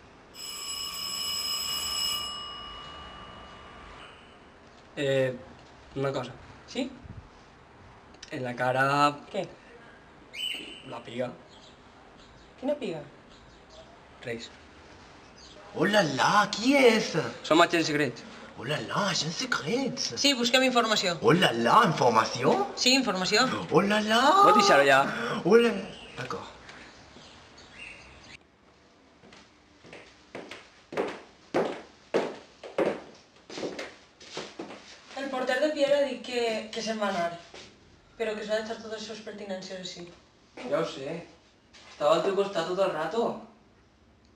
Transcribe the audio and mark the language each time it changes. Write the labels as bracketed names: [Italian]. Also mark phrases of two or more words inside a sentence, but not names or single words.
[Catalan] Una cosa. Sí? En la cara... Què? La piga. Quina piga? Res. [French] Oh là là, qui est-ce? [Catalan] Som agents secrets. [French] Oh là là, agent secret. [Catalan] Sí, busquem informació. [French] Oh là là, information? [Catalan] Sí, informació. [French] Oh là là. [Catalan] Pots deixar-ho ja? [French] Oh là... D'accord. [Catalan] El porter de Pierre ha dit que se'n va anar, però que s'ha deixat totes les seves pertinències així. Ja ho sé. Estava al teu costat tot el rato.